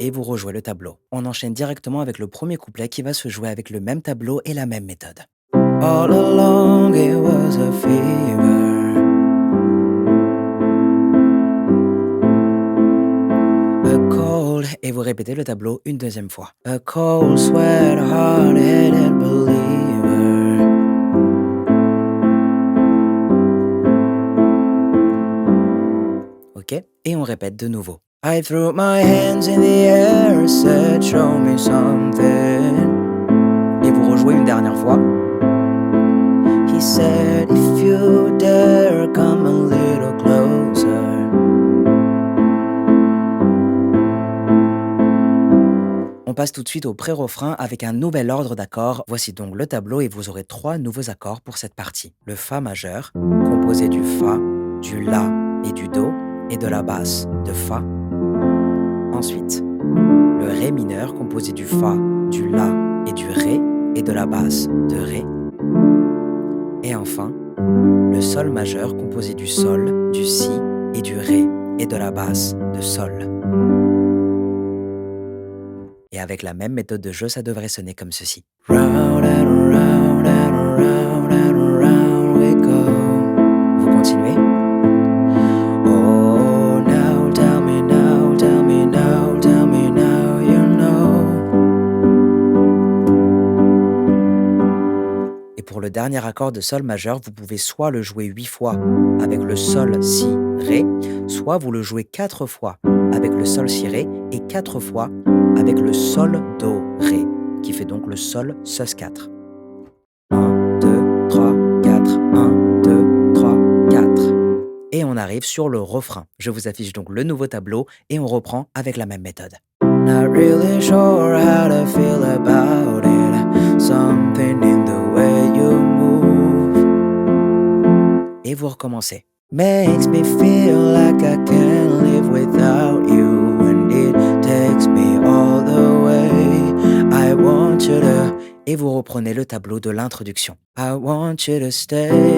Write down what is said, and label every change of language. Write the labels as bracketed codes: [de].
[fr] Et vous rejouez le tableau. On enchaîne directement avec le premier couplet qui va se jouer avec le même tableau et la même méthode. [en] All along it was a fever, a cold, [fr] et vous répétez le tableau une deuxième fois. [en] A cold sweat, hard-headed believer. [fr] Ok, et on répète de nouveau. [en] I threw my hands in the air, said show me something. [fr] Et vous rejouez une dernière fois. [en] He said if you dare come a little closer. [fr] On passe tout de suite au pré-refrain avec un nouvel ordre d'accords. Voici donc le tableau et vous aurez 3 nouveaux accords pour cette partie. Le Fa majeur, composé du Fa, du La et du Do, et de la basse de Fa. Ensuite, le Ré mineur, composé du Fa, du La et du Ré, et de la basse de Ré. Et enfin, le Sol majeur, composé du Sol, du Si et du Ré, et de la basse de Sol. Et avec la même méthode de jeu, ça devrait sonner comme ceci. [en] Round and round and round and round we go. [fr] Vous continuez. [en] Oh, now tell me now, tell me now, tell me now, you know. [fr] Et pour le dernier accord de Sol majeur, vous pouvez soit le jouer 8 fois avec le Sol, Si, Ré, soit vous le jouez 4 fois avec le Sol, Si, Ré et 4 fois avec le Sol, Do, Ré, qui fait donc le Sol, Sus4. 1, 2, 3, 4, 1, 2, 3, 4. Et on arrive sur le refrain. Je vous affiche donc le nouveau tableau et on reprend avec la même méthode. [en] Not really sure how to feel about it. Something in the way you move. [fr] Et vous recommencez. [en] Makes me feel like I can't live without you, and it takes me all the way. I want you to. [fr] Et vous reprenez le tableau de l'introduction. [en] I want you to stay.